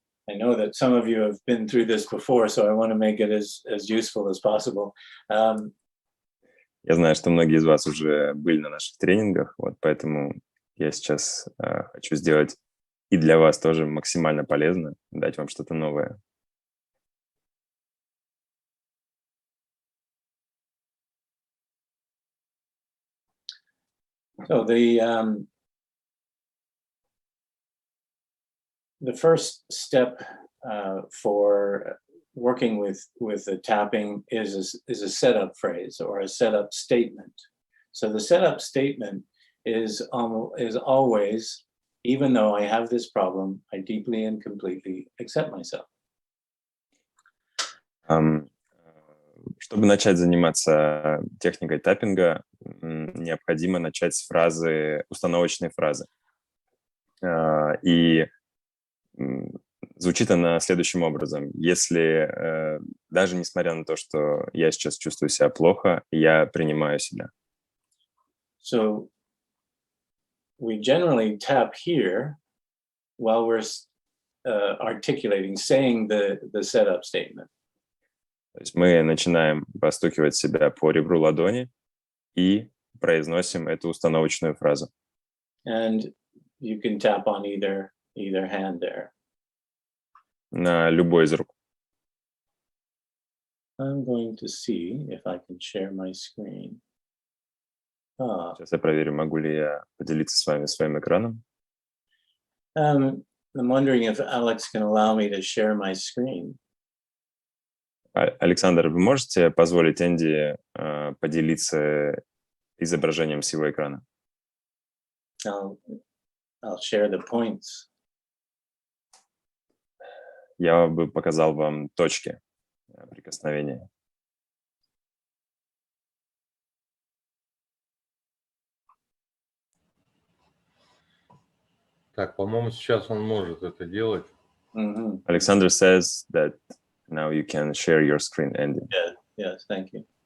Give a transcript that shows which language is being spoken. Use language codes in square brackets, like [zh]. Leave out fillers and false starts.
[en] I know that some of you have been through this before, so I want to make it as useful as possible. [ru] Я знаю, что многие из вас уже были на наших тренингах, вот поэтому я сейчас хочу сделать и для вас тоже максимально полезно, дать вам что-то новое. [en] So the first step for working with the tapping is a setup phrase or a setup statement. So the setup statement is always, even though I have this problem, I deeply and completely accept myself. [ru] Чтобы начать заниматься техникой таппинга, необходимо начать с фразы, установочной фразы. И звучит она следующим образом. Если, даже несмотря на то, что я сейчас чувствую себя плохо, я принимаю себя. [en] So we generally tap here while we're articulating, saying the setup statement. [ru] То есть мы начинаем постукивать себя по ребру ладони и произносим эту установочную фразу. [en] And you can tap on either hand there. [ru] На любой из рук. [en] I'm going to see if I can share my screen. [ru] Сейчас я проверю, могу ли я поделиться с вами своим экраном. [en] I'm wondering if Alex can allow me to share my screen. [ru] Александр, вы можете позволить Энди поделиться изображением всего экрана? [en] I'll share the points. [ru] Я бы показал вам точки прикосновения. Так, по-моему, сейчас он может это делать. Mm-hmm. [en] Alexander says that now you can share your screen, Andy. Yes, thank you.